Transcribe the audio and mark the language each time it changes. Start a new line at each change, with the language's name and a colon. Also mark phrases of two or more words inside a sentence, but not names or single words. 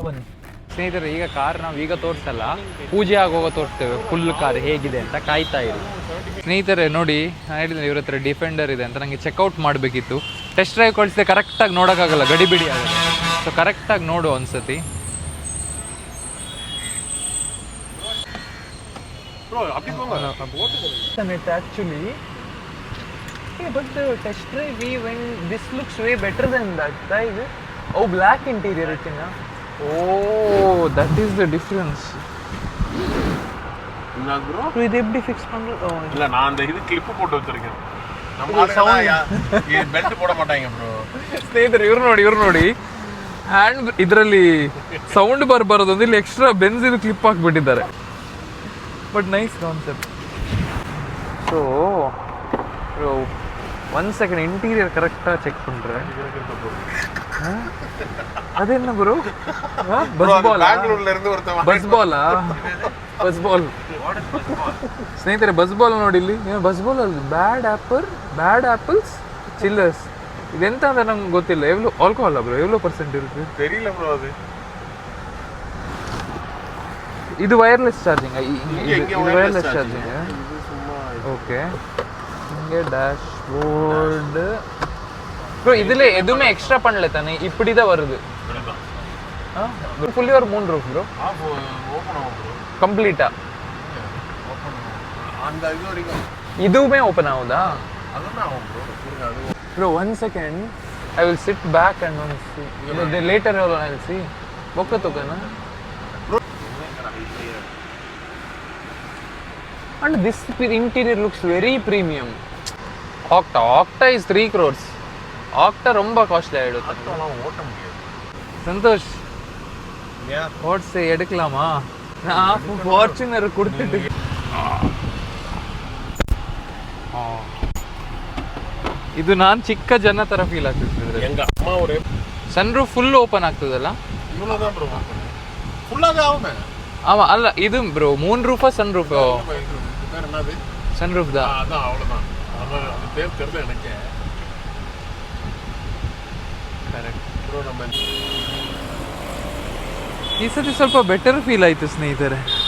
Kannada: ಬನ್ನಿ ಸ್ನೇಹಿತರೆ, ಈಗ ಕಾರ್ ನಾವು ಈಗ ತೋರಿಸಲ್ಲ, ಪೂಜೆ ಆಗೋಗೋ ತೋರಿಸ್ತೇವೆ
English: full car
Kannada: ಹೇಗಿದೆ ಅಂತ. ಕಾಯ್ತಾ ಇರಿ ಸ್ನೇಹಿತರೆ. ನೋಡಿ, ನಾನು ಹೇಳಿದ್ರೆ ಇವ್ರ ಹತ್ರ ಡಿಫೆಂಡರ್ ಇದೆ ಅಂತ. ನನಗೆ ಚೆಕ್ಔಟ್ ಮಾಡಬೇಕಿತ್ತು.
English: test drive
Kannada: ಕಳಿಸಿದೆ, ಕರೆಕ್ಟಾಗಿ ನೋಡೋಕ್ಕಾಗಲ್ಲ, ಗಡಿಬಿಡಿ ಆಗುತ್ತೆ. ಸೊ ಕರೆಕ್ಟಾಗಿ ನೋಡು ಒಂದ್ಸತಿ.
English: Actually, but the test drive this looks way better than that, right? Oh, black interior itna. Oh, that is the difference.
Tamil: இல்ல bro, இது எப்படி ஃபிக்ஸ் பண்றது? இல்ல நான் அந்த இது கிளிப் போட்டு வச்சிருக்கேன். நம்ம இது பெல்ட் போட மாட்டாங்க bro.
Kannada: ಸ್ನೇಹಿತರೆ, ಇವ್ರು ನೋಡಿ ಹ್ಯಾಂಡ್ ಇದರಲ್ಲಿ ಸೌಂಡ್ ಬರೋದು ಇಲ್ಲಿ ಎಕ್ಸ್ಟ್ರಾ ಬೆನ್ಸ್ ಇದು ಕ್ಲಿಪ್ ಹಾಕ್ಬಿಟ್ಟಿದ್ದಾರೆ.
English: but nice concept.
Tamil: ಸೊ
English: one second,
Tamil: இன்டீரியர் கரெக்டாக செக் பண்ணுறேன். அது என்ன ப்ரோ?
Kannada: ಬಸ್ ಬಾಲ್ ಸ್ನೇಹಿತರೆ, ಬಸ್ ಬಾಲ್ ನೋಡಿ ಇಲ್ಲಿ. ಬಸ್ ಬಾಲ್ ಅಲ್ಲಿ
English: bad apples chillers.
Kannada: ಇದೆಂತ ಅಂತ ನಂಗೆ ಗೊತ್ತಿಲ್ಲ. ಎವ್ಲೋ ಆಲ್ಕೋಹಾಲ್ ಬ್ರೋ? ಎವ್ಲೋ ಪರ್ಸೆಂಟ್ ಇರುತ್ತೆ
Tamil: தெரியல bro. ಅದು
English: ಇದು wireless charging. ಇದು wireless charging.
Tamil: ஓகே, இங்கே டேஷ்போர்டு ப்ரோ. இதில் எதுவுமே எக்ஸ்ட்ரா பண்ணல தானே, இப்படி தான் வருது. ஃபுல்லி ஒரு 3 ரூஃப் ப்ரோ. கம்ப்ளீட்டா இதுவுமே ஓப்பன் ஆகுதா? ப்ரோ 1 செகண்ட்,
English: I will sit back and one see later I will see. பொக்க தொக்கனா. And this interior looks very premium. Octa is 3 crores. Octa
Tamil: ரொம்ப காஸ்ட்லி ஆயிடுது. ஓட்ட முடியாது. சந்தோஷ், ஓட்ஸ் எடுக்கலாமா? நான் ஃபார்ச்சுனர் கொடுத்துட்டு.
Kannada: ಇದು ನಾನು ಚಿಕ್ಕ ಜನ ತರ ಫೀಲ್ ಆಗ್ತಿದ್ರೆ.
Tamil: எங்க அம்மா ஒரு
English: sun roof full open
Kannada: ಆಗ್ತದಲ್ಲ?
Tamil: இவ்வளவுதான் bro. ஃபுல்லாவே ஆவுமே. ஆமா, அல்ல இது ப்ரோ 3 ரூஃபா
English: sun roof?
Tamil: என்னது
English: sun roof
Tamil: தான். அதான் அவ்வளவுதான். அது பேர் தெரியல எனக்கு.
Kannada: ಕರೆಕ್ಟ್
Tamil: ப்ரோ. நம்ம
Kannada: ಈ ಸತಿ ಸ್ವಲ್ಪ
English: better feel
Kannada: ಆಯ್ತು ಸ್ನೇಹಿತರೆ.